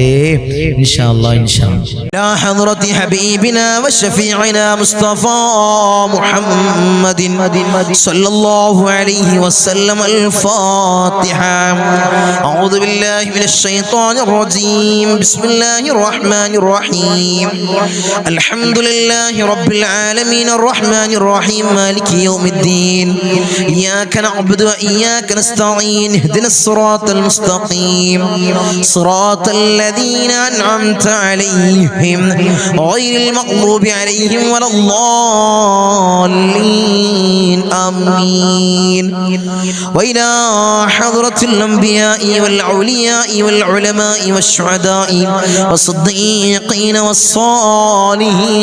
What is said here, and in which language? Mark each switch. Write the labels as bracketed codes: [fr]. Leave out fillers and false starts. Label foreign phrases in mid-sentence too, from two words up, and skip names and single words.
[ar] إن شاء الله حضرة حبيبنا وشفيعنا مصطفى محمد صلى الله عليه وسلم. الفاتحة. أعوذ بالله من الشيطان الرجيم. بسم الله الرحمن الرحيم. الحمد لله رب العالمين الرحمن الرحيم مالك يوم الدين. ഇയ്യാക نعبد وإياك نستعين. اهدنا الصراط المستقيم صراط الذين أنعمت عليهم غير المغضوب عليهم ولا الضالين. آمين. وإلى حضرة الأنبياء والأولياء والعلماء والشهداء والصديقين والصالحين.